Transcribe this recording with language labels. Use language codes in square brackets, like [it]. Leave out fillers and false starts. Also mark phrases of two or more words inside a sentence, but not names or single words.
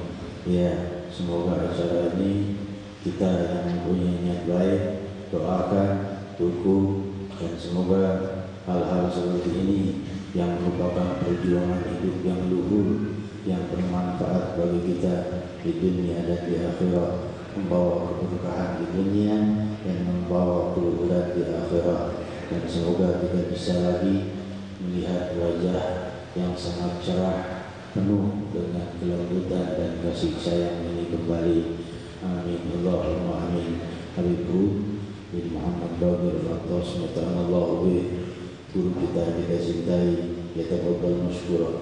[id] Ya, semoga acara ini kita yang mempunyai niat baik doakan, dukung, dan semoga hal-hal seperti ini yang merupakan perjuangan hidup yang luhur, yang bermanfaat bagi kita di dunia dan di akhirat, membawa keberkahan di dunia dan membawa keluhuran di akhirat. Dan semoga kita bisa lagi melihat wajah yang sangat cerah, penuh dengan kelembutan dan kasih sayang ini kembali. [ar] آمين اللهم آمين. Habibur bin Muhammad Baqir Al-Attas متعنا الله به, [id] guru kita cintai, [ar] يتفضل مشكورا.